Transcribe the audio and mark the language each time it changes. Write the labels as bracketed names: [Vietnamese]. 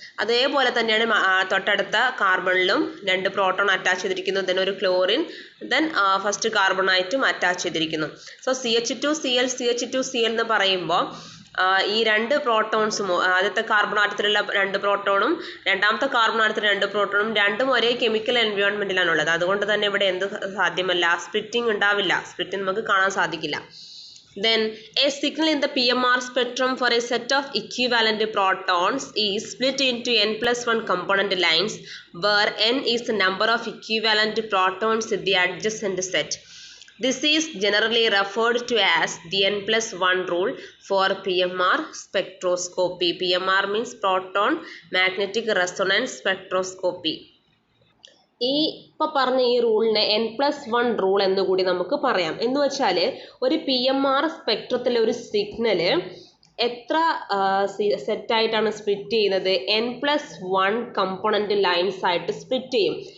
[Malayalam] അതേപോലെ തന്നെയാണ് തൊട്ടടുത്ത കാർബണിലും 2 പ്രോട്ടോൺ അറ്റാച്ച് ചെയ്തിരിക്കുന്നു, ദെൻ ഒരു ക്ലോറിൻ, ദെൻ ഫസ്റ്റ് കാർബണായിട്ടും അറ്റാച്ച് ചെയ്തിരിക്കുന്നു. സോ CH2Cl എന്ന് പറയുമ്പോൾ ഈ 2 പ്രോട്ടോൺസും ആദ്യത്തെ കാർബൺ ആറ്റത്തിലുള്ള 2 പ്രോട്ടോണും രണ്ടാമത്തെ കാർബൺ ആറ്റത്തിലെ 2 പ്രോട്ടോണും രണ്ടും ഒരേ കെമിക്കൽ എൻവയോൺമെൻറ്റിലാണുള്ളത്. അതുകൊണ്ട് തന്നെ ഇവിടെ എന്ത് സാധ്യമല്ല? സ്പ്ലിറ്റിംഗ് ഉണ്ടാവില്ല. സ്പ്ലിറ്റിംഗ് നമുക്ക് കാണാൻ സാധിക്കില്ല. [English] Then a signal in the PMR spectrum for a set of equivalent protons is split into n+1 component lines where n is the number of equivalent protons in the adjacent set. This is generally referred to as the n+1 rule for PMR spectroscopy. PMR means proton magnetic resonance spectroscopy. [Malayalam] ഈ ഇപ്പോൾ പറഞ്ഞ ഈ റൂളിനെ n+1 rule എന്ന് കൂടി നമുക്ക് പറയാം. എന്ന് വെച്ചാൽ ഒരു PMR സ്പെക്ട്രത്തിലെ ഒരു സിഗ്നല് എത്ര സെറ്റായിട്ടാണ് സ്പ്ലിറ്റ് ചെയ്യുന്നത്? n+1 കമ്പോണൻറ്റ് ലൈൻസ് ആയിട്ട് സ്പ്ലിറ്റ് ചെയ്യും.